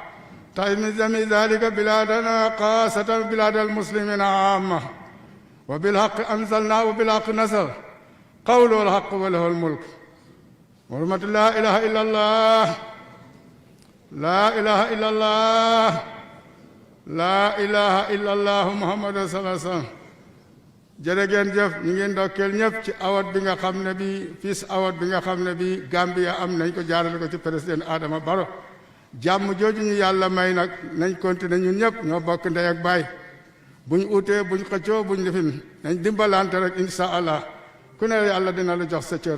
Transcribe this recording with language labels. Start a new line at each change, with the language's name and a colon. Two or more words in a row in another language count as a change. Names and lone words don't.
Arabic: طيب من جميع ذلك بلادنا خاصة بلاد المسلمين عامة وبالحق أنزلنا وبالحق نزل قوله الحق وله الملك ورحمة لا إله إلا الله لا إله إلا الله لا إله إلا الله محمد صلى الله عليه وسلم.
Wolof: jërëgeen jëf ñu ngi ndokkeel ñëpp ci award bi nga xam ne bi Peace Award bi nga xam ne bi Gambia am nañ ko jaarale ko ci président Adama Barrow. jàmm jooju ñu yàlla may nag nañ continuer ñun ñëpp ñoo bokk ndey ak baay buñ utee buñ xëccoo buñ lifin nañ dimbalante rek
Arabic: إن شاء الله
Wolof: ku ne yàlla dina la jox sa cër.